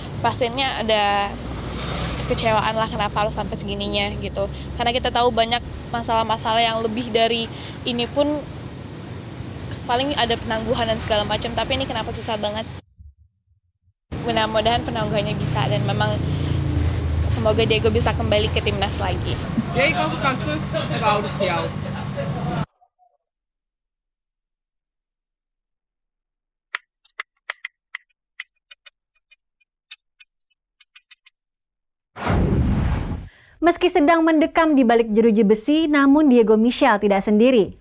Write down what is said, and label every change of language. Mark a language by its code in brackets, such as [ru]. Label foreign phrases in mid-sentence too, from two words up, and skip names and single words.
[id] Pastinya ada kekecewaan lah kenapa harus sampai segininya gitu. Karena kita tahu banyak masalah-masalah yang lebih dari ini pun paling ada penangguhan dan segala macam. Tapi ini kenapa susah banget. Mudah-mudahan penangguhannya bisa dan memang semoga Diego bisa kembali ke timnas lagi. [nl] Diego, we gaan terug en we houden van jou. [id] Meski sedang mendekam di balik jeruji besi, namun Diego Michelle tidak sendiri.